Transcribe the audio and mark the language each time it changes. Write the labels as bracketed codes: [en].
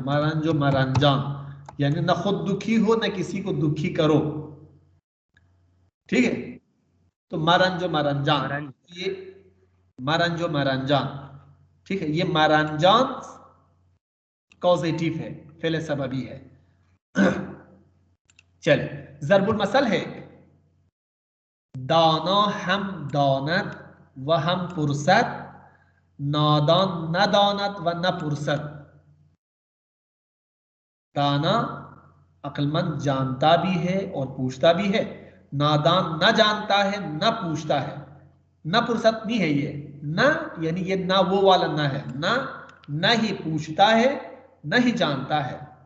[fa] मरंजो मरंजान [hi] यानी न खुद दुखी हो न किसी को दुखी करो. ठीक है, तो [fa] मरंजो मरंजान, ये मरंजो मरंजान. [hi] ठीक है, ये मरंजान कॉजेटिव है, फेले सबबी है. चले ज़रबुल मसल है. [fa] दाना हम दानत व हम पुरसत, नादान न दानत व न पुरसत. [hi] दाना अक्लमंद जानता भी है और पूछता भी है. नादान न जानता है न पूछता है. [fa] न पुरसत [hi] नहीं है ये. न यानी ये ना वो वाला ना है. न ही पूछता है न ही जानता है.